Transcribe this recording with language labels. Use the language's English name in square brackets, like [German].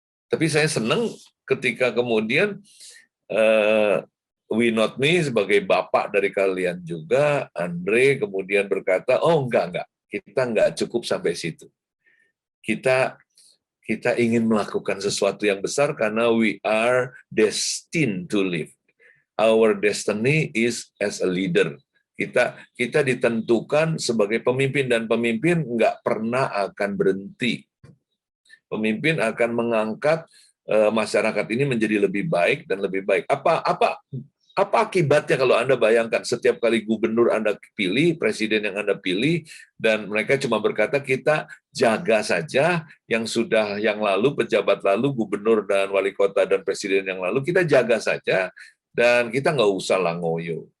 [Indonesian] Tapi saya senang ketika kemudian We Not Me sebagai bapak dari kalian juga, Andre kemudian berkata, oh enggak, kita enggak cukup sampai situ. Kita ingin melakukan sesuatu yang besar karena [English] we are destined to live. Our destiny is as a leader. [Indonesian] Kita ditentukan sebagai pemimpin, dan pemimpin enggak pernah akan berhenti. Pemimpin akan mengangkat masyarakat ini menjadi lebih baik dan lebih baik. Apa akibatnya kalau Anda bayangkan setiap kali gubernur Anda pilih, presiden yang Anda pilih, dan mereka cuma berkata kita jaga saja yang lalu, pejabat lalu, gubernur dan wali kota dan presiden yang lalu, kita jaga saja dan kita nggak usah langoyo.